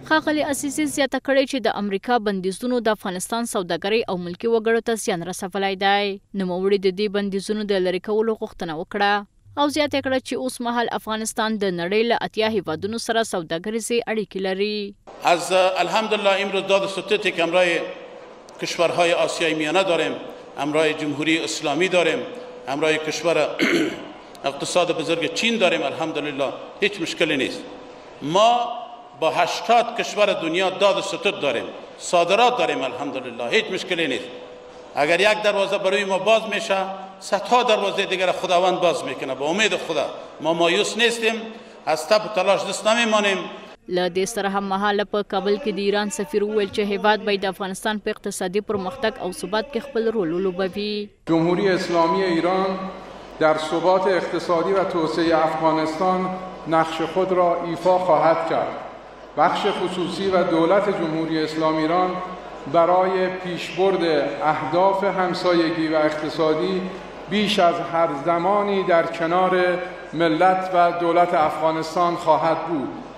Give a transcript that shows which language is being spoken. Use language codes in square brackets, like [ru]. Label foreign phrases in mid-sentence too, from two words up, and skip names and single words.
[ps] ښاغلي عزیزي زیاته کړې چې د امریکا بندیزونو د افغانستان سوداګرۍ او ملکي وګړو ته زیان رسولی دی. نوموړي د دې بندیزونو د لرې کولو غوښتنه وکړه او زیاته کړه چې اوس مهال افغانستان د نړۍ له 80 هیوادونو سره سوداګریزې اړیکې لري. [fa] از الحمدلله امروز داد ستوتی که همراه کشورهای آسیای میانه داریم، همراه جمهوری اسلامی داریم، همراه کشور اقتصاد بزرگ چین داریم. الحمدلله هیچ مشکلی نیست. ما با 80 کشور دنیا داد ستوت داریم، صادرات داریم. الحمدلله هیچ مشکلی نیست. اگر یک دروازه برای ما باز میشه، صدها دروازه دیگر خداوند باز میکنه. با امید خدا ما مایوس نیستیم، از تب تلاش دست نمیمانیم. [ps] له دې سره هم مهاله په کابل کې د ایران سفیر وویل چې هیواد باید د افغانستان په اقتصادي پرمختګ او ثبات کې خپل رول ولوبوي. [fa] جمهوری اسلامی ایران در ثبات اقتصادی و توسعه افغانستان نقش خود را ایفا خواهد کرد. بخش خصوصی و دولت جمهوری اسلامی ایران برای پیشبرد اهداف همسایگی و اقتصادی بیش از هر زمانی در کنار ملت و دولت افغانستان خواهد بود.